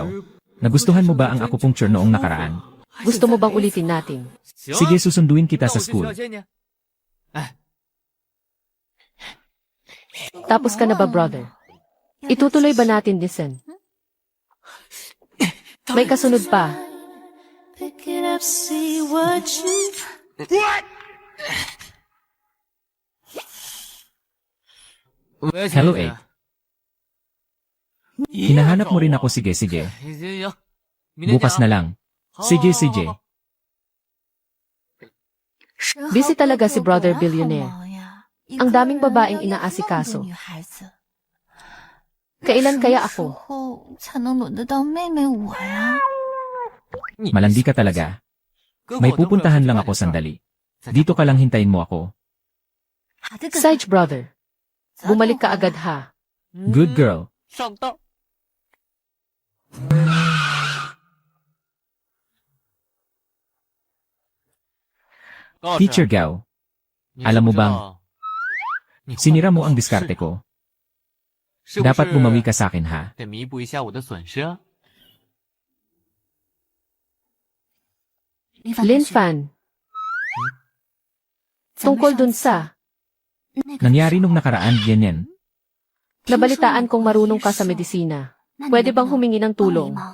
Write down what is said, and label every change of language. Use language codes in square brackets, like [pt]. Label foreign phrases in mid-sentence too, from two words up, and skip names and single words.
[tl] Nagustuhan mo ba ang acupuncture noong nakaraan? Gusto mo bang ulitin natin? Sige, susunduin kita sa school. Tapos ka na ba, brother? Itutuloy ba natin, Disen? May kasunod pa. [en] Pick it up, see what you Hello, 8. [tl] Hinahanap mo rin ako, sige. Bukas na lang. Sige. Busy talaga si [en] brother billionaire. [tl] Ang daming babaeng inaasikaso. Kailan kaya ako? [zh] 才能轮得到妹妹我呀？ [tl] Malandi ka talaga. May pupuntahan lang ako sandali. Dito ka lang, hintayin mo ako. Sage, brother. Bumalik ka agad ha. [en] Good girl. [zh] 上当。 [tl] Teacher Gao, alam mo bang, sinira mo ang diskarte ko. Dapat bumawi ka sa akin ha. [zh] 得弥补一下我的损失啊。 [tl] Linfan. Tungkol dun sa, Nangyari nung nakaraan, ganyan. nabalitaan kong marunong ka sa medisina. Pwede bang humingi ng tulong?